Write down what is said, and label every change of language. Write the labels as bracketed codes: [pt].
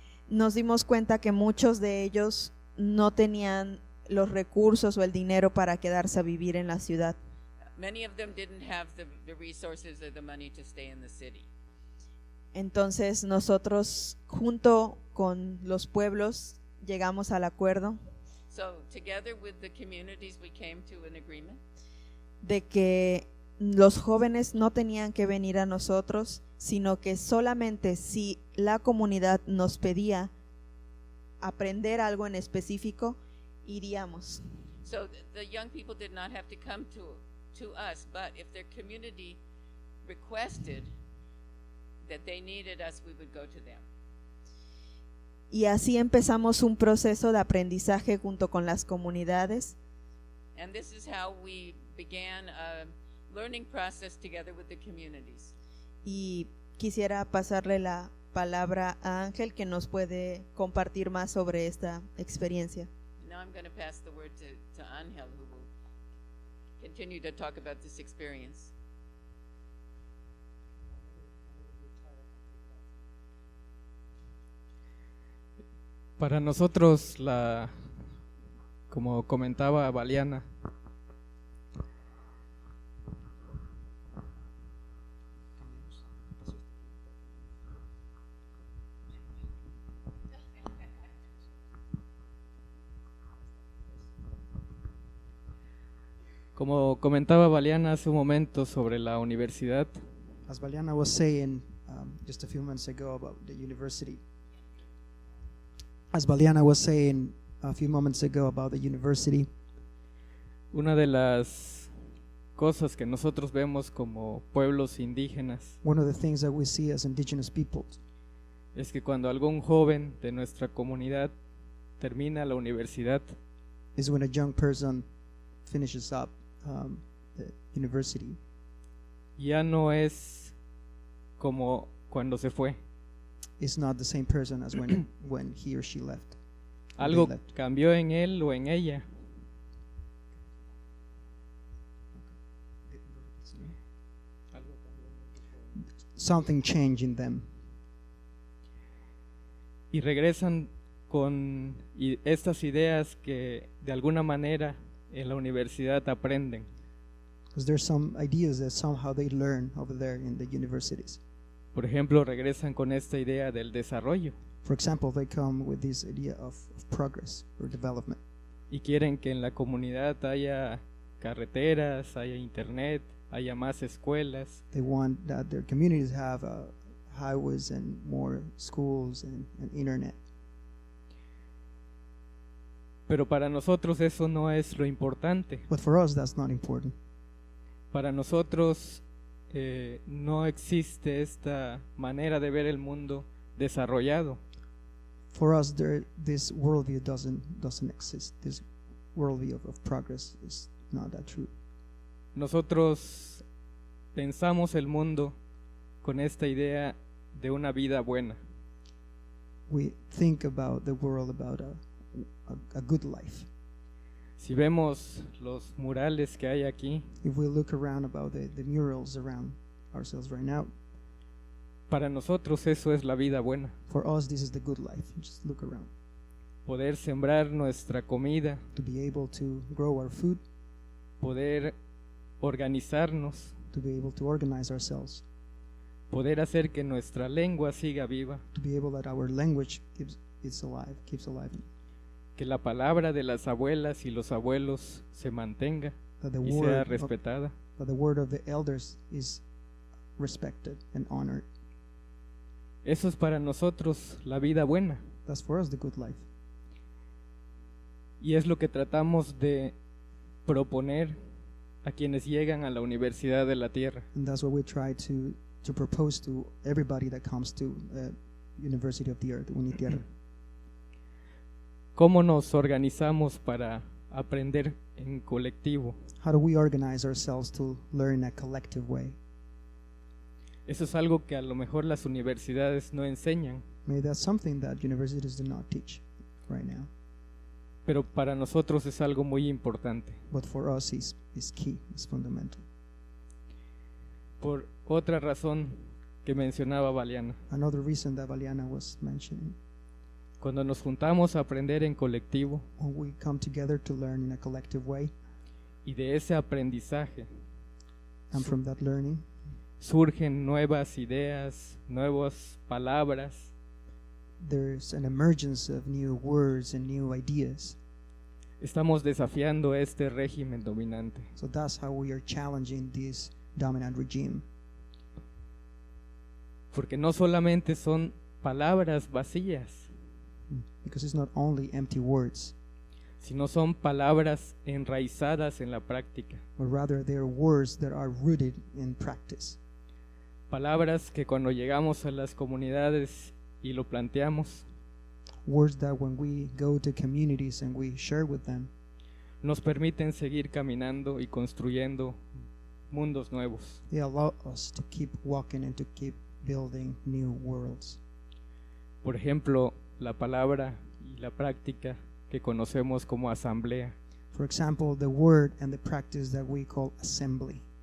[es] nos dimos cuenta que muchos de ellos no tenían los recursos o el dinero para quedarse a vivir en la ciudad. [en] many of them didn't have the resources or the money to stay in the city. [es] Entonces nosotros junto con los pueblos llegamos al acuerdo [en] So together with the communities, we came to an agreement [es] de que los jóvenes no tenían que venir a nosotros, sino que solamente si la comunidad nos pedía aprender algo en específico, iríamos. [en] So the young people did not have to come to us, but if their community requested that they needed us, we would go to them. [es] Y así empezamos un proceso de aprendizaje junto con las comunidades, [en] And this is how we began a learning process together with the communities. [es] y quisiera pasarle la palabra a Ángel, que nos puede compartir más sobre esta experiencia. [en] Now I'm going to pass the word to Angel, who will continue to talk about this experience. [es] Para nosotros, como comentaba Valiana, como comentaba Valiana hace un momento sobre la universidad, [en] As Valiana was saying just a few months ago about the university. As Valiana was saying a few moments ago about the university, [es] una de las cosas que nosotros vemos como pueblos indígenas [en] one of the things that we see as indigenous people [es] es que cuando algún joven de nuestra comunidad termina la universidad, [en] is when a young person finishes up the university. [es] Ya no es como cuando se fue. [en] Is not the same person as when he or she left. or they [es] Algo [en] left. [es] cambió en él o en ella. [en] Something changed in them, [es] Y regresan con estas ideas que de alguna manera en la universidad aprenden. [en] because there's some ideas that somehow they learn over there in the universities. [es] Por ejemplo, regresan con esta idea del desarrollo [en] For example, they come with this idea of progress or development. [es] y quieren que en la comunidad haya carreteras, haya internet, haya más escuelas. [en] They want that their communities have highways and more schools and internet. [es] Pero para nosotros eso no es lo importante. [en] But for us, that's not important. [es] Para nosotros no existe esta manera de ver el mundo desarrollado. [en] For us, this worldview doesn't exist. This worldview of progress is not that true. [es] Nosotros pensamos el mundo con esta idea de una vida buena. [en] We think about the world about a good life. [es] Si vemos los murales que hay aquí, [en] If we look around about the murals around ourselves right now, [es] para nosotros eso es la vida buena. [en] for us, this is the good life. Just look around. [es] Poder sembrar nuestra comida, [en] To be able to grow our food, [es] poder organizarnos, [en] to be able to organize ourselves, [es] poder hacer que nuestra lengua siga viva, [en] to be able that our language keeps alive, [es] que la palabra de las abuelas y los abuelos se mantenga [en] that the [es] y sea [en] word [es] respetada. [en] that the word of the elders is respected and honored. [es] Eso es para nosotros la vida buena [en] That's for us the good life. [es] y es lo que tratamos de proponer a quienes llegan a la Universidad de la Tierra. [en] And that's what we try to propose to everybody that comes to University of the Earth, Unitierra. [es] ¿Cómo nos organizamos para aprender en colectivo? [en] How do we organize ourselves to learn in a collective way? [es] Eso es algo que a lo mejor las universidades no enseñan, [en] Maybe that's something that universities do not teach right now, [es] pero para nosotros es algo muy importante. [en] but for us is key, is fundamental. [es] Por otra razón que mencionaba Valiana, [en] Another reason that Valiana was mentioning, [es] cuando nos juntamos a aprender en colectivo [en] when we come together to learn in a collective way, [es] y de ese aprendizaje [en] and from that learning, [es] surgen nuevas ideas, nuevas palabras, [en] there's an emergence of new words and new ideas. [es] estamos desafiando este régimen dominante. [en] So that's how we are challenging this dominant regime. [es] Porque no solamente son palabras vacías, [en] Because it's not only empty words, [es] sino son palabras enraizadas en la práctica. [en] but rather they are words that are rooted in practice. [es] Palabras que cuando llegamos a las comunidades y lo planteamos, [en] Words that when we go to communities and we share with them, [es] nos permiten seguir caminando y construyendo mundos nuevos. [en] they allow us to keep walking and to keep building new worlds. [es] Por ejemplo, la palabra y la práctica que conocemos como asamblea. [en] For example, the word and the practice that we call assembly.